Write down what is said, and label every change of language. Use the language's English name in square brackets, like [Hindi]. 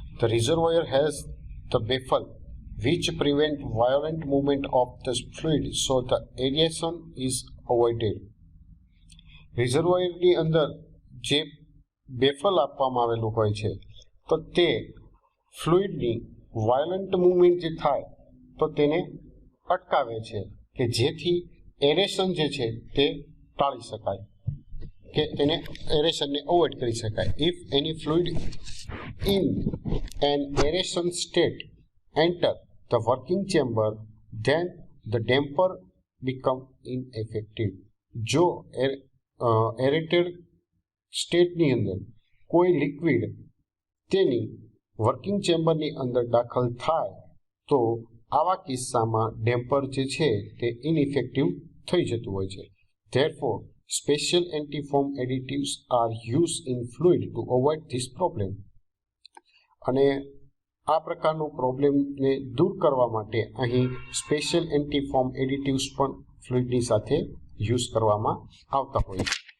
[English] The reservoir has the baffle which prevent violent movement of the fluid, so the aeration is avoided. [Gujarati] રિઝર્વોયરની અંદર જે બેફલ આપવામાં આવેલું હોય છે તો તે ફ્લુઇડની વાયોલન્ટ મૂવમેન્ટ જે થાય તો તેને અટકાવે છે કે જેથી એરેશન જે છે તે ટાળી શકાય, કે તેને એરેશનને અવોઇડ કરી શકાય। [English] If any fluid in an aeration state enter the working chamber then the damper become ineffective. [Gujarati] જો એરેટેડ સ્ટેટની અંદર કોઈ લિક્વિડ તેની વર્કિંગ ચેમ્બરની અંદર દાખલ થાય તો આવા કિસ્સામાં ડેમ્પર જે છે તે ઇનઇફેક્ટિવ થઈ જતું હોય છે। [English] Therefore, special anti-foam additives are used in fluid to avoid this problem. [Gujarati] અને આ પ્રકારનો પ્રોબ્લેમને દૂર કરવા માટે અહીં સ્પેશિયલ એન્ટી ફોમ એડિટિવ્સ પણ ફ્લુઇડની સાથે યુઝ કરવામાં આવતા હોય છે।